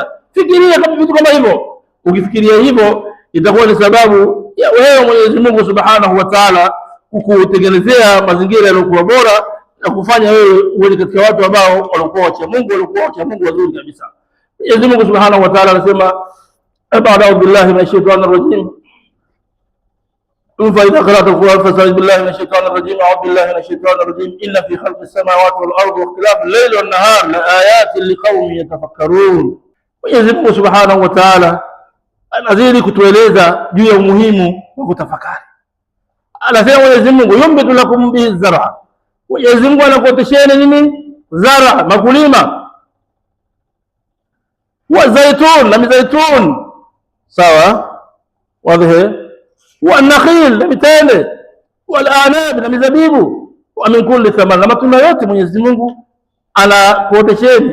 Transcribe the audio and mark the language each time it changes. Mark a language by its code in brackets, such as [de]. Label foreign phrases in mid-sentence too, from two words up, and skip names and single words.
[sw] Fikiria kama vitu kama hivyo. Ukifikiria hivyo, itakuwa ni sababu ya wewe Mwenyezi Mungu [ar] سبحانه وتعالى [sw] kukutengenezea mazingira yaliyokuwa bora na kufanya wewe uwe katika watu ambao walikuwa wacha Mungu wazuri kabisa. Mwenyezi Mungu [ar] سبحانه وتعالى [sw] anasema, [ar] أعوذ بالله من الشيطان الرجيم, فإذا قرأت القرآن فاستعذ بالله من الشيطان الرجيم. أعوذ بالله من الشيطان الرجيم. إن في خلق السماوات والأرض واختلاف الليل والنهار لآيات لقوم يتفكرون. [sw] Mwenyezi Mungu [ar] سبحانه وتعالى [sw] anazidi kutueleza juu ya umuhimu wa kutafakari. Anasema Mwenyezi Mungu, [ar] ينبت لكم به الزرع, [sw] Mwenyezi Mungu anakuotesheni nini? Zara, makulima. [ar] والزيتون, [sw] na mizaitun, sawa, wadhihi, [ar] والنخيل, [sw] na mitende, [ar] والأعناب, [sw] na mizabibu, [ar] ومن كل ثمر, [sw] na matunda yote Mwenyezi Mungu anakuotesheni.